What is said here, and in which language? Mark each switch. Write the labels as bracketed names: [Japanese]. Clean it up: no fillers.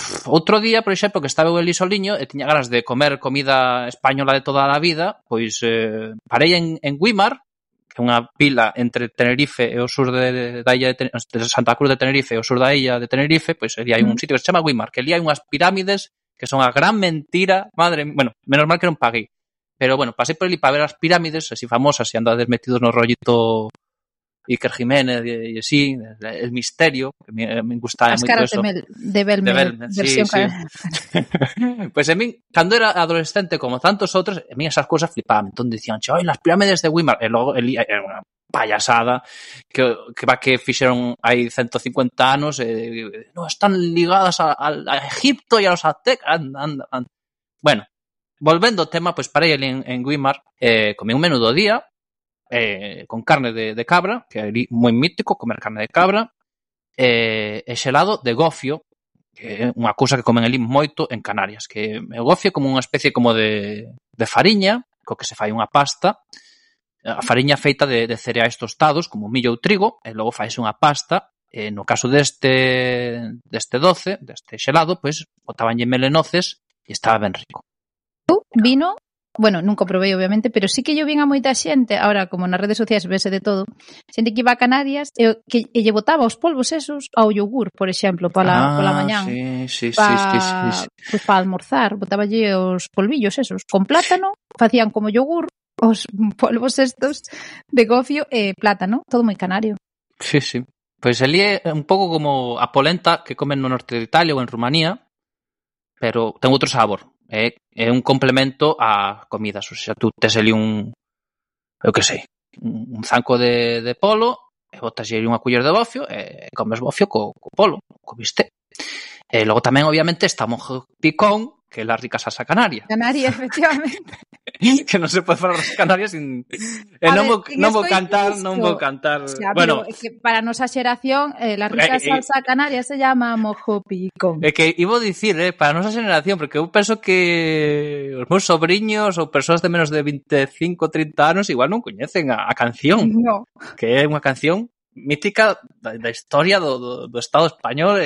[Galician] Outro día, por exemplo, que estaba el Isoliño e tiña ganas de comer comida española de toda a vida, pois parei en Güímar, que unha vila entre Tenerife e o sur da illa de Santa Cruz de Tenerife e o sur da illa de Tenerife, pois ali hai un sitio que se chama Güímar, que ali hai unhas pirámides que son a gran mentira, madre, bueno, menos mal que non paguei. Pero bueno, pasei por ali para ver as pirámides, así famosas, se andades metidos no rollito Iker Jiménez [Spanish] y así, el misterio, que me gustaba mucho eso. De Belmez, sí, versión sí. Pues a mí, cuando era adolescente, como tantos otros, a mí esas cosas flipaban. Entonces decían, ¡ay, las pirámides de Güímar! Y luego, era una payasada, que va que hicieron ahí 150 años, no, están ligadas a Egipto y a los aztecas. Bueno, volviendo al tema, pues paré ahí en Güímar, comí un menudo día, con carne de cabra, [Galician] que é moi mítico comer carne de cabra, e xelado de gofio, que é unha cousa que comen ali moito en Canarias, que é o gofio como unha especie como de fariña, co que se fai unha pasta, a fariña feita de cereais tostados, como millo ou trigo, e logo faise unha pasta, no caso deste doce, deste xelado, pues, botabanlle mel e noces, e estaba ben rico. [Spanish] Vino... [Galician] Bueno, nunca probei, obviamente, pero sí que yo vi a moita xente, ahora como nas redes sociais vese de todo, xente que iba a Canarias e que lle botaba os polvos esos ao yogur, por exemplo, pola mañán. Sí. Pa almorzar, botaballe os polvillos esos con plátano, facían como yogur os polvos estos de gofio e plátano, todo moi canario. Sí, sí. Pois pues ali é un pouco como a polenta que comen no norte de Italia ou en Rumanía, pero ten outro sabor. É un complemento a comidas. O sea, tú tes ali un, eu que sei, un zanco de polo, e botas ali unha culler de bofio, e comes bofio co polo, co bistec. E logo tamén, obviamente, está mojo picón, que é a rica salsa canaria. Canaria, efectivamente. Que non se pode falar das canarias sin... non vou cantar. Xa, bueno, pero, que para a nosa xeración, a rica salsa canaria se llama mojo picón. É que ibo dicir, para a nosa xeración, porque eu penso que os meus sobrinhos ou persoas de menos de 25, 30 anos igual non coñecen a canción. No. Que é unha canción mítica da historia do Estado español.